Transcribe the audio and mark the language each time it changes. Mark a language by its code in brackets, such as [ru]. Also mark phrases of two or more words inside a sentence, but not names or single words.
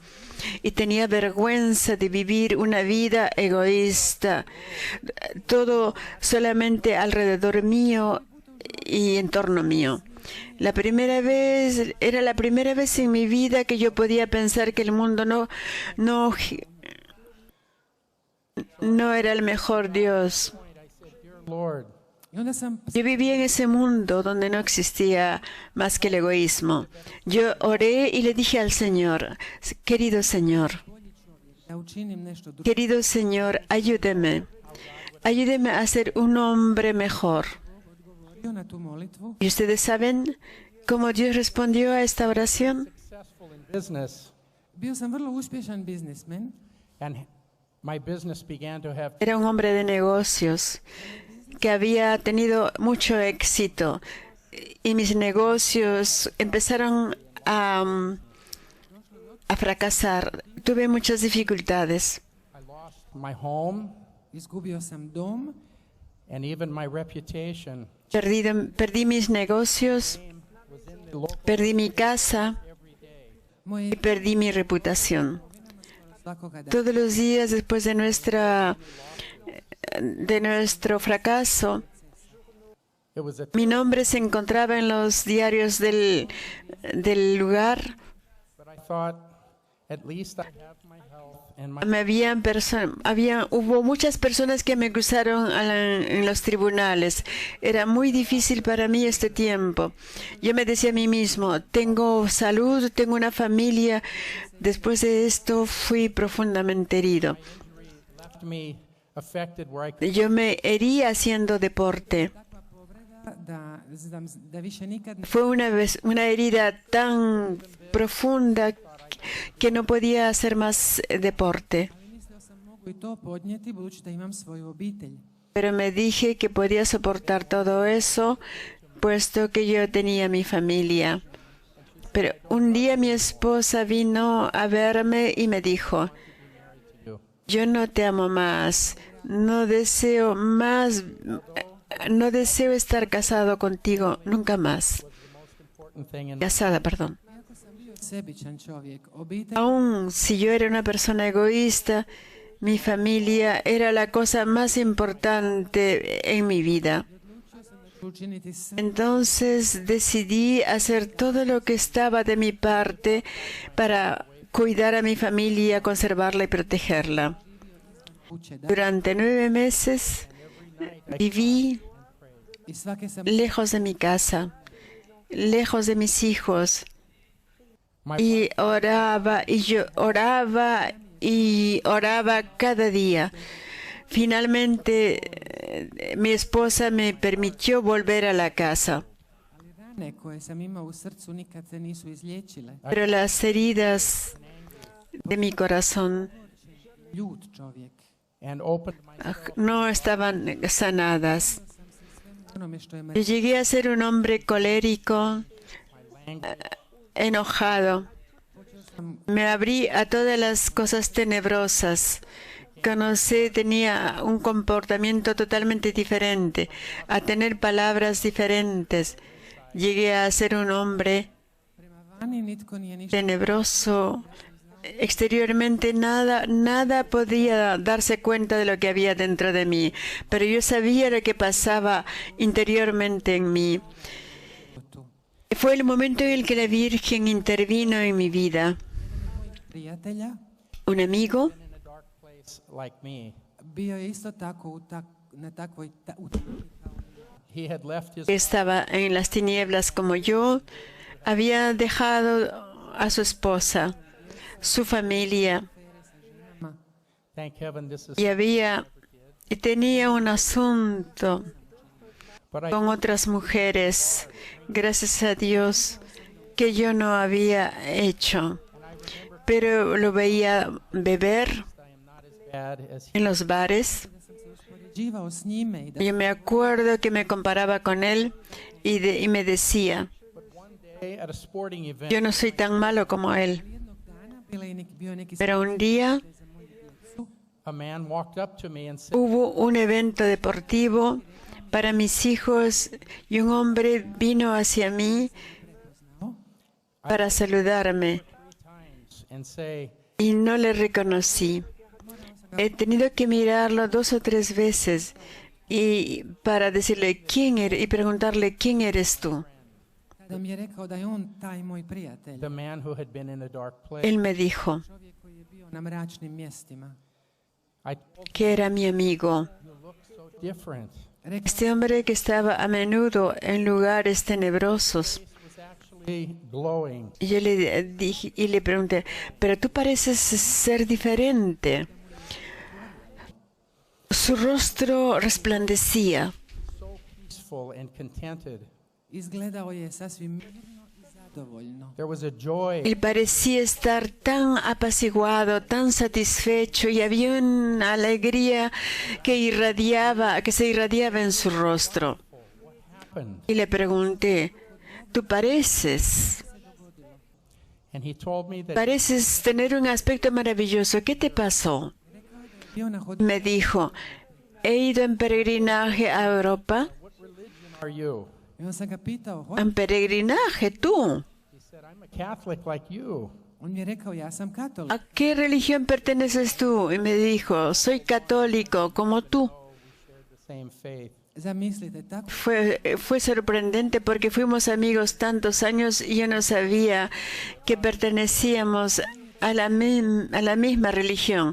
[es] Y tenía vergüenza de vivir una vida egoísta, todo solamente alrededor mío y en torno mío. Era la primera vez en mi vida que yo podía pensar que el mundo no era el mejor Dios. [en] Lord, [hr] I onda sam [es] Yo vivía en ese mundo donde no existía más que el egoísmo. Yo oré y le dije al Señor, querido Señor, [hr] da učinim nešto drugo. [es] querido Señor, ayúdeme. Ayúdeme a ser un hombre mejor. [hr] Na tu molitvu [es] ¿Y ustedes saben cómo Dios respondió a esta oración? [en] successful in business, [hr] bio sam vrlo uspješan biznismen [en] and my business began to have [es] Era un hombre de negocios que había tenido mucho éxito y mis negocios empezaron a fracasar. Tuve muchas dificultades. [en] I lost my home [hr] izgubio sam dom, [en] and even my reputation. [es] Perdí mis negocios, perdí mi casa y [hr] moje [es] perdí mi reputación. [hr] svakoga dana. [es] Todos los días después de nuestro fracaso, [en] It was a [es] Mi nombre se encontraba en los diarios del lugar. [en] but I thought at least I have my health and my [es] Hubo muchas personas que me acusaron en los tribunales. Era muy difícil para mí este tiempo. Yo me decía a mí mismo, tengo salud, tengo una familia. Después de esto fui profundamente herido. [en] left me affected where I could [es] Yo me herí haciendo deporte. [hr] Da više nikad [es] Fue una herida tan profunda que no podía hacer más deporte. [hr] mislio sam mogu i to podnijeti budući da imam svoju obitelj. [es] Pero me dije que podía soportar todo eso, puesto que yo tenía mi familia. Pero un día mi esposa vino a verme y me dijo, [en] do. [es] yo no te amo más, no deseo estar casado contigo nunca más. [en] Important thing in [es] Casada, perdón. [hr] Iako sam bio sebičan čovjek, obitelj [es] Aún si yo era una persona egoísta, mi familia era la cosa más importante en mi vida. [hr] ću učiniti sve [es] Entonces decidí hacer todo lo que estaba de mi parte para cuidar a mi familia, conservarla y protegerla. [hr] kuće da [es] Durante 9 meses viví [hr] i svake sam [es] lejos de mi casa, lejos de mis hijos, [en] my [es] y oraba cada día. Finalmente, mi esposa me permitió volver a la casa, [hr] rane koje sam imao u srcu nikad se nisu izliječile. [es] pero las heridas de mi corazón [hr] Ljut čovjek. [en] and opened my [es] no estaban sanadas. [hr] Onome što je [es] Yo llegué a ser un hombre colérico, enojado. Me abrí a todas las cosas tenebrosas. Tenía un comportamiento totalmente diferente, a tener palabras diferentes. Llegué a ser un hombre [hr] prema vani nitko nije ništa [es] tenebroso. Exteriormente nada podía darse cuenta de lo que había dentro de mí, pero yo sabía lo que pasaba interiormente en mí. [hr] tu. [es] Fue el momento en el que la Virgen intervino en mi vida. [hr] Prijatelja [es] Un amigo [en] in a dark place like me. [hr] bio je isto tako na takvoj [en] He had left his [es] que estaba en las tinieblas como yo, había dejado a su esposa, su familia, [en] thank heaven this is [es] y tenía un asunto [en] but I [es] con otras mujeres, gracias a Dios, que yo no había hecho. Pero lo veía beber [en] am not as bad as he [es] en los bares. [hr] uspoređivao s njime i da [es] Yo me acuerdo que me comparaba con él y me decía, [en] day at a sporting event [es] yo no soy tan malo como él. [hr] jednog dana bio je neki [es] Pero un día [en] a man walked up to me and said, [es] hubo un evento deportivo para mis hijos y un hombre vino hacia mí para saludarme [en] times and say, [es] y no le reconocí. He tenido que mirarlo 2 o 3 veces y para decirle quién eres y preguntarle quién eres tú. [hr] kada mi je rekao da je on taj moj prijatelj, [en] the man who had been in a dark place. [es] Él me dijo [hr] čovjek koji je bio na mračnim mjestima. [en] I told [es] que era mi amigo. [en] him, you look so different. [hr] Rekao [es] Este hombre que estaba a menudo en lugares tenebrosos. [en] Was actually glowing. [es] Y yo le dije y le pregunté, pero tú pareces ser diferente. Su rostro resplandecía. [en] So peaceful and contented. [hr] izgledao je sasvim mirno i zadovoljno. [en] There was a joy [es] Él parecía estar tan apaciguado, tan satisfecho y había una alegría que se irradiaba en su rostro. [en] happened. [es] Y le pregunté, tú pareces tener un aspecto maravilloso. ¿Qué te pasó? [hr] Bio na hodniku [es] Me dijo, he ido en peregrinaje a Europa. [en] Are you? [hr] i onda sam ga pitao, [es] ¿En peregrinaje tú? [en] He said, I'm a Catholic like you. [hr] on mi je rekao ja sam katolik. [es] ¿A qué religión perteneces tú? Y me dijo, soy católico como tú. [en] The same faith. [hr] Zamislite, tako [es] Fue sorprendente porque fuimos amigos tantos años y yo no sabía que pertenecíamos a la misma religión.